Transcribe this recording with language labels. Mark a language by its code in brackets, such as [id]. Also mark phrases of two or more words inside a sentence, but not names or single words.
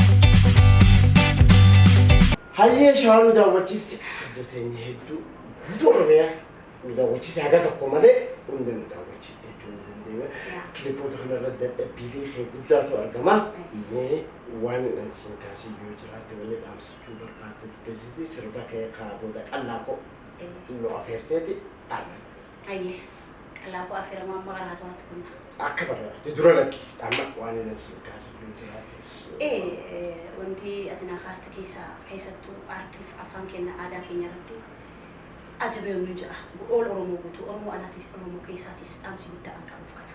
[om] Hayyee shawaan nu daawwachiifte iddooteen hedduu guutuu Oromiyaa nu daawwachiise haga tokko malee hunda nu daawwachiiste jechuun ni dandeenya. Kilipoota kanarra dadhabbiilee kee guddaatu argama. Mee waan siin kaasii yoo jiraate wanni dhaamsachuu barbaadde dubbisiisti sirba kee kaabooda qallaaqoo nu afeerteeti dhaaman. Ayyee. Lagu akhirnya mama kan hasil hati kunna. Akka barbaade dura lagi amma waan inni siin kaasii yoo jiraates. Wanti ati na kaasta keessattuu aartiif afaan keenya aadaa keenya irratti ajabee nu jira. Ol Oromoo guutuu Oromoo alaatis Oromoo keessaatis dhaamsi guddaa an qabuuf kana.